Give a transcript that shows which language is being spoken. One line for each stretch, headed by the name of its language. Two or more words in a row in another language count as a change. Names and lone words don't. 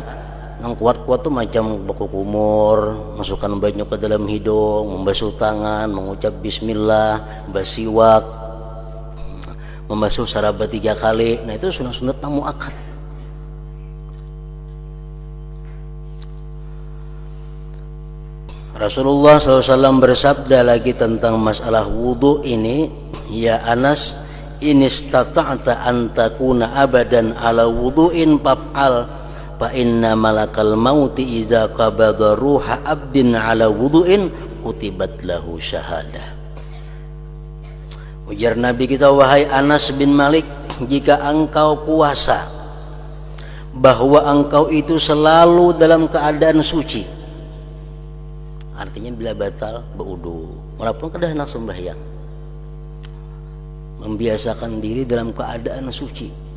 Banjar: Nang kuat-kuat tuh macam baku kumur, masukkan banyu ke dalam hidung, membasuh tangan, mengucap bismillah, basiwak, membasuh saraba 3 kali. Nah itu sunat-sunat nang muakkad. Rasulullah SAW bersabda lagi tentang masalah wudu ini,
Arabic: يا أنس، إن استطعت أن تكون أبداً على وضوء فافعل فإن ملك الموت إذا قبض روح عبد على وضوء كتبت له شهادة.
Banjar: Ujar Nabi kita, wahai Anas bin Malik, jika engkau puasa bahwa engkau itu selalu dalam keadaan suci, artinya bila batal berwudu, walaupun kada hendak sembahyang, membiasakan diri dalam keadaan suci.